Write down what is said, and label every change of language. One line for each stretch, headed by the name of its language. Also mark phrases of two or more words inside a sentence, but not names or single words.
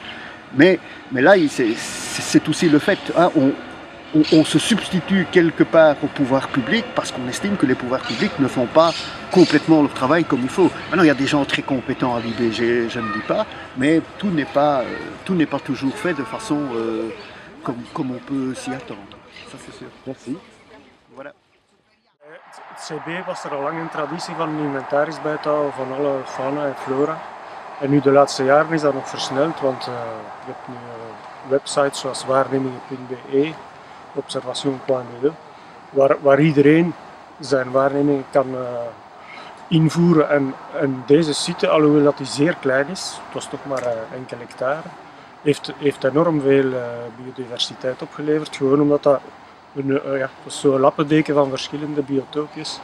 French: Mais là, c'est aussi le fait, hein, on se substitue quelque part au pouvoir public parce qu'on estime que les pouvoirs publics ne font pas complètement leur travail comme il faut. Maintenant, il y a des gens très compétents à l'IBG, je ne dis pas, mais tout n'est pas toujours fait de façon comme on peut s'y attendre. Ça, c'est sûr. Merci. Voilà.
Dutch: Het CB was er al lang een traditie van een inventaris bij te houden van alle fauna en flora. En nu de laatste jaren is dat nog versneld, want je hebt nu websites zoals waarnemingen.be, observation.be, waar iedereen zijn waarnemingen kan invoeren. En deze site, alhoewel dat die zeer klein is, het was toch maar enkele hectare, heeft enorm veel biodiversiteit opgeleverd, gewoon omdat dat zo'n lappendeken van verschillende biotoopjes.